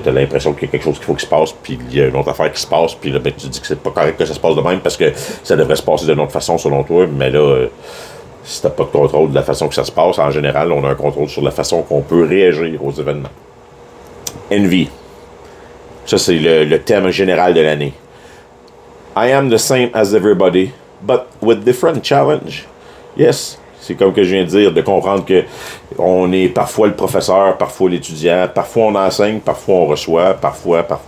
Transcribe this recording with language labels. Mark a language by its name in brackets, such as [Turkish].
[French] Tu as l'impression qu'il y a quelque chose qu'il faut qu'il se passe, puis il y a une autre affaire qui se passe, puis là, ben, tu dis que c'est pas correct que ça se passe de même parce que ça devrait se passer d'une autre façon selon toi. Mais là, si t'as pas de contrôle de la façon que ça se passe, en général, on a un contrôle sur la façon qu'on peut réagir aux événements. Envy. Ça, c'est le thème général de l'année. [English] I am the same as everybody, but with different challenge. [French] Yes, c'est comme que je viens de dire, de comprendre que on est parfois le professeur, parfois l'étudiant, parfois on enseigne, parfois on reçoit, parfois.